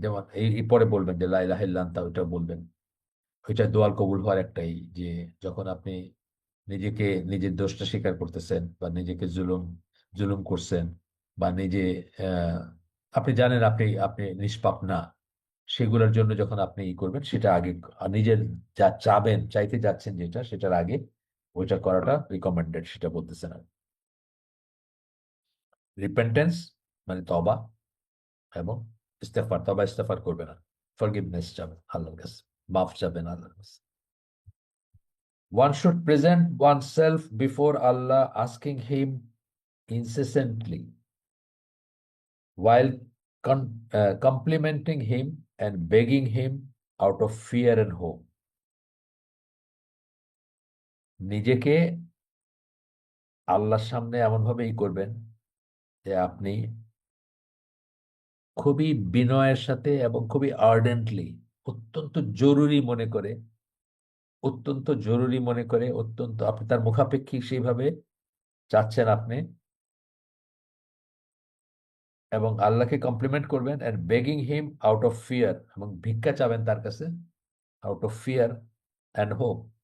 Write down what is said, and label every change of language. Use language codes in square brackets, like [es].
[bn] যেমন এই পরে বলবেন যে লা ইলাহা ইল্লা আনতা, ওইটা বলবেন। ওইটা দোয়ার কবুল হওয়ার একটাই, যে যখন আপনি নিজেকে, নিজের দোষটা স্বীকার করতেছেন, বা নিজেকে জুলুম করছেন, বা নিজে আহ, আপনি জানেন আপনি আপনি নিষ্পাপ না, সেগুলোর জন্য যখন আপনি করবেন, সেটা আগে নিজের যা চাবেন, চাইতে যাচ্ছেন যেটা, সেটার আগে ওইটা করাটা রিকমেন্ডেড, সেটা বলতেছেন। আর রিপেন্টেন্স মানে তবা, এবং ইস্তেগফার, তবা ইস্তেগফার করবে না, ফরগিভনেস যাবেন আল্লাহর কাছে, মাফ যাবেন আল্লাহর কাছে। [en] One should present oneself before Allah, asking Him incessantly, while complimenting Him and begging Him out of fear and hope. [bn] নিজেকে আল্লাহর সামনে এমন ভাবেই করবেন যে আপনি খুবই বিনয়ের সাথে এবং খুবই আর্ডেন্টলি, অত্যন্ত জরুরি মনে করে, অত্যন্ত জরুরি মনে করে, অত্যন্ত আপনি তার মুখাপেক্ষী সেইভাবে চাচ্ছেন আপনি, এবং আল্লাহকে কমপ্লিমেন্ট করবেন [en] and begging him out of fear, [bn] এবং ভিক্ষা চাবেন তার কাছে [en] Out of fear and hope.